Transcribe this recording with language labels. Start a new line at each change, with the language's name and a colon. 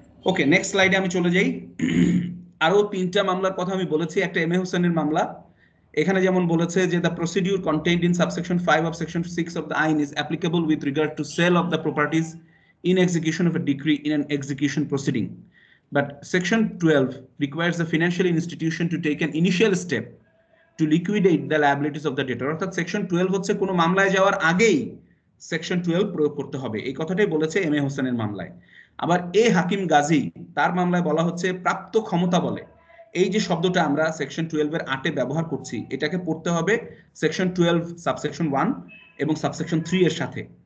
Bangla: ওকে, next স্লাইডে আমি চলে যাই। আরো 3টা মামলার কথা আমি বলেছি। একটা এম এ হোসেনের মামলা, এখানে যেমন বলেছে যে
English: The procedure contained in subsection 5 of section 6 of the আইন is applicable with regard to sale of the properties in execution of a decree in an execution proceeding. But Section 12 requires the financial institution to take an initial step to liquidate the liabilities of the debtor.
Bangla: অর্থাৎ section 12 হচ্ছে কোনো মামলায় যাওয়ার আগেই section 12 প্রয়োগ করতে হবে, এই কথাটাই বলেছে এম এ হোসেনের মামলায়। আবার এ হাকিম গাজী তার মামলায় বলা হচ্ছে প্রাপ্ত ক্ষমতা বলে। এই যে শব্দটা আমরা সেকশন 12 এর 8 এ ব্যবহার করছি, এটাকে পড়তে হবে সেকশন 12 সাবসেকশন 1 এবং সাবসেকশন 3 এর সাথে।